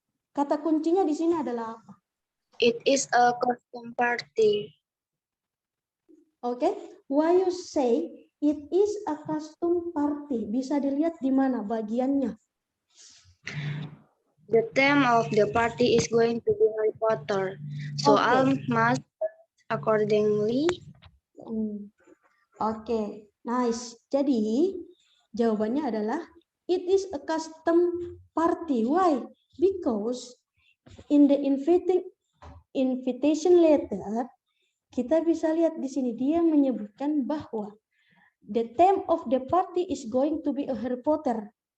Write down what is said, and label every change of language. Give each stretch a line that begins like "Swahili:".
Indonesian: Kata kuncinya di sini adalah apa?
English: It is a costume party. Oke, why you say it is a costume party?
Indonesian: Bisa dilihat di mana bagiannya?
English: The theme of the party is going to be Harry Potter, so I must accordingly.
Indonesian: Oke, nice. Jadi jawabannya adalah
English: it is a custom party. Why? Because in the invitation letter,
Indonesian: kita bisa lihat di sini dia menyebutkan bahwa
English: the theme of the party is going to be a Harry Potter.